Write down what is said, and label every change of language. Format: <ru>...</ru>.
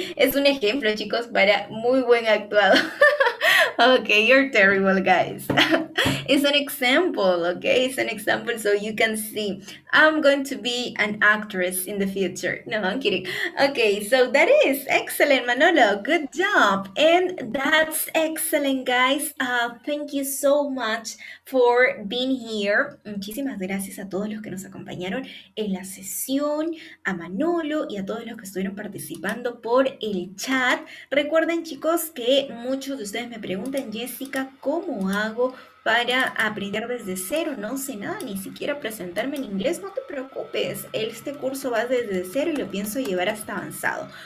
<es>Es un ejemplo, chicos, para muy buen actuado.</es> <en>Okay, you're terrible, guys. It's an example, okay? It's an example so you can see. I'm going to be an actress in the future. No, I'm kidding. Okay, so that is excellent, Manolo. Good job. And that's excellent, guys. Thank you so much for being here.</en> <es>Muchísimas gracias a todos los que nos acompañaron en la sesión, a Manolo y a todos los que estuvieron participando por el chat. Recuerden, chicos, que muchos de ustedes me preguntan, Jessica, ¿cómo hago para aprender desde cero? No sé nada, ni siquiera presentarme en inglés. No te preocupes, este curso va desde cero y lo pienso llevar hasta avanzado.</es>